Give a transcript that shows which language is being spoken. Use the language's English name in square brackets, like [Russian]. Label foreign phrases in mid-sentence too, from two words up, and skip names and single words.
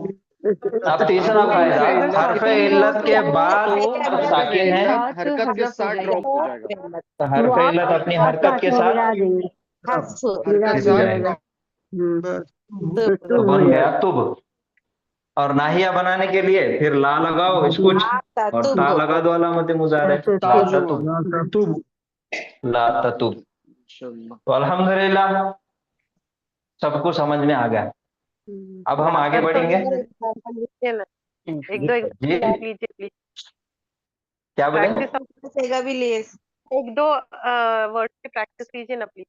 [Hindi] तीसरा फायदा, हरफ इल्लत के बाद साकिन है हरकत के साथ ड्रॉप हो जाएगा। तो हरफ इल्लत अपनी हरकत के साथ हर्फ, हरकत के गिर साथ जाएगा, बस तो बन गया तुब। और नाहिया बनाने के लिए फिर ला लगाओ इसको और ता लगा दो अलामत मुजारे, [Arabic] لا تتب, ततुब لا تتب. [Hindi] इंशाल्लाह। तो अल्हम्दुलिल्लाह सबको समझ में आ गया। अब हम आगे बढ़ेंगे। एक दो जी लीजिए प्लीज, क्या बोले? प्रैक्टिस सेगा भी लिए, एक दो वर्ड की प्रैक्टिस लीजिए ना प्लीज।